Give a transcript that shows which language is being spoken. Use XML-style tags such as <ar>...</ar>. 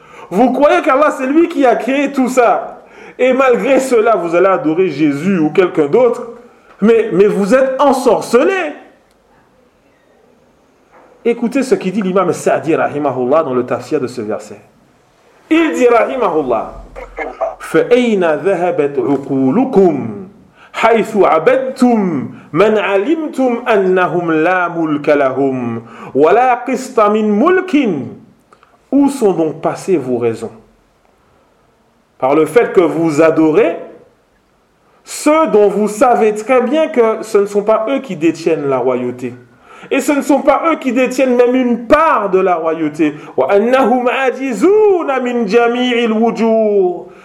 <fr>Vous croyez qu'Allah, c'est lui qui a créé tout ça. Et malgré cela, vous allez adorer Jésus ou quelqu'un d'autre. Mais vous êtes ensorcelés. Écoutez ce qu'il dit l'imam Sa'di rahimahullah dans le tafsir de ce verset. Il dit</fr> <ar>rahimahullah, فَأَيْنَ ذَهَبَتْ عُقُولُكُمْ حَيْثُ عَبَدْتُمْ مَنْ عَلِمْتُمْ أَنَّهُمْ لَا مُلْكَ لَهُمْ وَلَا قِسْطَ مِنْ مُلْكٍ.</ar> <fr>Où sont donc passées vos raisons? Par le fait que vous adorez ceux dont vous savez très bien que ce ne sont pas eux qui détiennent la royauté. Et ce ne sont pas eux qui détiennent même une part de la royauté.</fr> <ar>وَأَنَّهُمْ عَجِزُونَ مِنْ جَمِيعِ الْوُجُورِ.</ar>